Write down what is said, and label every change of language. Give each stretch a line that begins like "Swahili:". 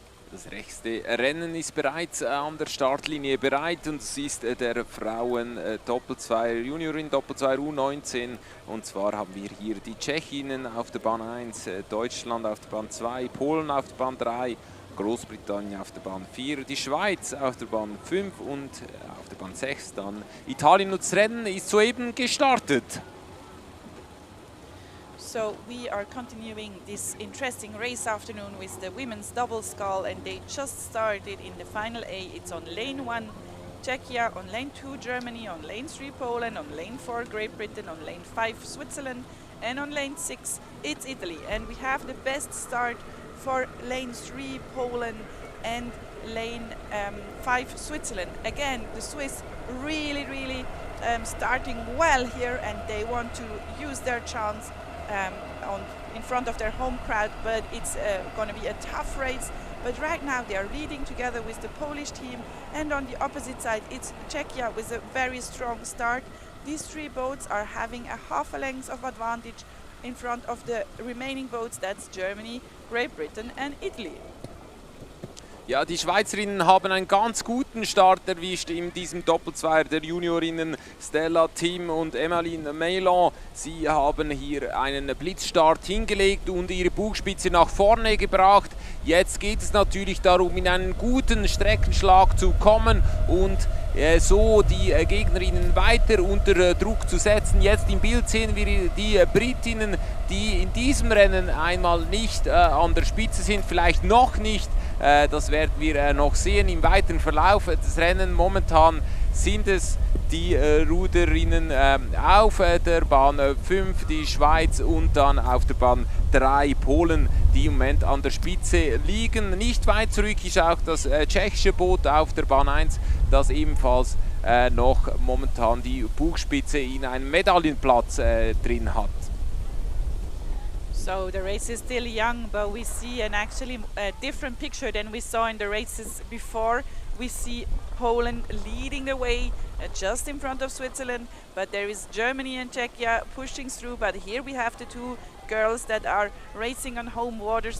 German: das nächste Rennen ist bereits an der Startlinie bereit und es ist der Frauen Doppelzweier Juniorin, Doppelzweier U19 und zwar haben wir hier die Tschechinnen auf der Bahn 1, Deutschland auf der Bahn 2, Polen auf der Bahn 3, Großbritannien auf der Bahn 4, die Schweiz auf der Bahn 5 und auf der Bahn 6 dann Italien. Und das Rennen ist soeben gestartet.
English: So we are continuing this interesting race afternoon with the women's double scull, and they just started in the final A. It's on lane 1 Czechia, on lane 2 Germany, on lane 3 Poland, on lane 4 Great Britain, on lane 5 Switzerland, and on lane 6 it's Italy. And we have the best start for lane 3 Poland and lane 5 Switzerland. Again, the Swiss really starting well here, and they want to use their chance in front of their home crowd, but it's going to be a tough race. But right now they are leading together with the Polish team, and on the opposite side it's Czechia with a very strong start. These three boats are having a half a length of advantage in front of the remaining boats. That's Germany, Great Britain and Italy.
German: Ja, die Schweizerinnen haben einen ganz guten Start erwischt in diesem Doppelzweier der Juniorinnen. Stella Tim und Emmeline Meilon, sie haben hier einen Blitzstart hingelegt und ihre Bugspitze nach vorne gebracht. Jetzt geht es natürlich darum, in einen guten Streckenschlag zu kommen und so die Gegnerinnen weiter unter Druck zu setzen. Jetzt im Bild sehen wir die Britinnen, die in diesem Rennen einmal nicht an der Spitze sind, vielleicht noch nicht. Das werden wir noch sehen im weiteren Verlauf des Rennens. Momentan sind es die Ruderinnen auf der Bahn 5, die Schweiz, und dann auf der Bahn 3 Polen, die im Moment an der Spitze liegen. Nicht weit zurück ist auch das tschechische Boot auf der Bahn 1, das ebenfalls noch momentan die Bugspitze in einem Medaillenplatz drin hat.
English: So the race is still young, but we see actually a different picture than we saw in the races before. We see Poland leading the way just in front of Switzerland, but there is Germany and Czechia pushing through. But here we have the two girls that are racing on home waters.